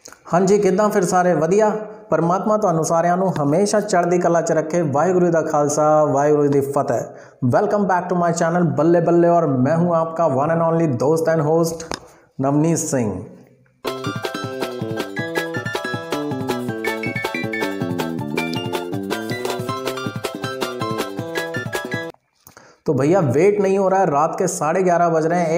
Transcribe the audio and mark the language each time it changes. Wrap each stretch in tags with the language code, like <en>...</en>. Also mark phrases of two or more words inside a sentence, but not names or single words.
<pa>ਹਾਂ ਜੀ, ਕਿੱਦਾਂ ਫਿਰ ਸਾਰੇ ਵਧੀਆ। ਪਰਮਾਤਮਾ ਤੁਹਾਨੂੰ ਸਾਰਿਆਂ ਨੂੰ ਹਮੇਸ਼ਾ ਚੜ੍ਹਦੀ ਕਲਾ ਚ ਰੱਖੇ। ਵਾਹਿਗੁਰੂ ਦਾ ਖ਼ਾਲਸਾ ਵਾਹਿਗੁਰੂ ਦੀ ਫ਼ਤਿਹ।</pa> <en>Welcome back to my channel बल्ले बल्ले</en> <hi>और मैं हूं आपका</hi> <en>one and only दोस्त and host नवनीत सिंह।</en> <hi>तो भैया वेट नहीं हो रहा है, रात के 11:30 बज रहे हैं।</hi>